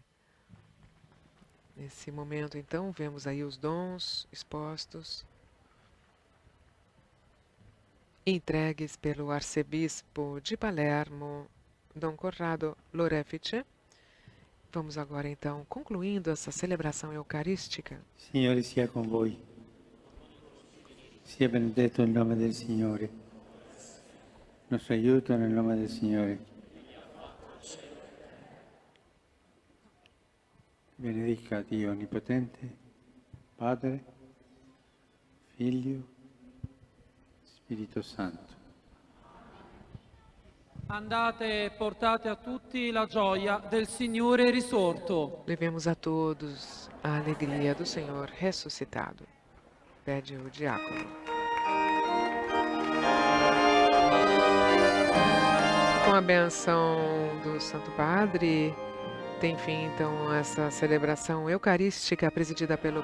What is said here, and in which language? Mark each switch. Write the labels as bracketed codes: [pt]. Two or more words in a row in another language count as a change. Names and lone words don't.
[pt] Nesse momento, então, vemos aí os dons expostos, entregues pelo arcebispo de Palermo, Dom Corrado Lorefice. Vamos agora, então, concluindo essa celebração eucarística. [it] Signore sia con voi. Sia benedetto il nome del Signore. Nostro aiuto nel nome del Signore. Benedica Dio Onnipotente, Padre, Figlio, Spirito Santo. Andate e portate a tutti la gioia del Signore risorto. [pt] Levemos a todos a alegria do Senhor ressuscitado. Pede o diácono. Com a benção do Santo Padre, tem fim então essa celebração eucarística presidida pelo